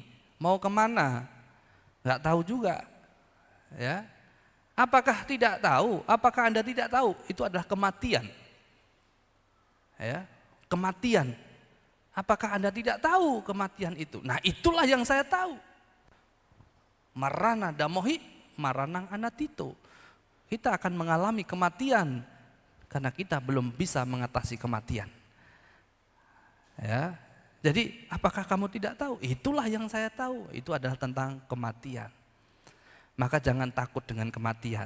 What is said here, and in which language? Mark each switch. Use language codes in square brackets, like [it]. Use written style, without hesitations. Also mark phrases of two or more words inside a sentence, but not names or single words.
[id] Mau kemana? Nggak tahu juga. Ya. Apakah tidak tahu? Apakah Anda tidak tahu? Itu adalah kematian. Ya. Kematian. Apakah Anda tidak tahu kematian itu? Nah, itulah yang saya tahu. [pi] Marana damohi, maranang anatito. [id] Kita akan mengalami kematian karena kita belum bisa mengatasi kematian. Ya. Jadi apakah kamu tidak tahu? Itulah yang saya tahu. Itu adalah tentang kematian. Maka jangan takut dengan kematian.